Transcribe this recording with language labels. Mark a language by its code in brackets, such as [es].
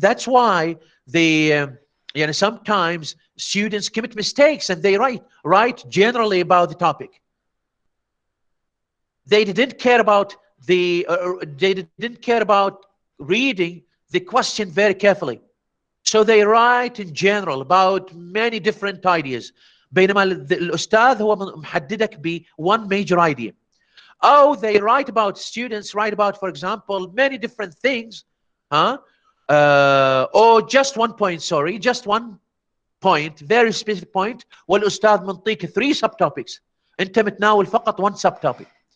[en] That's why sometimes students commit mistakes and they write generally about the topic. They didn't care about reading the question very carefully, so they write in general about many different ideas. [ar] بينما الأستاذ هو محددك ب [en] one major idea. Oh, they write about, students write about, for example, many different things, or just one point, just one point, very specific point. [ar] والأستاذ منطيك 3 subtopics، أنت متناول فقط 1 subtopic.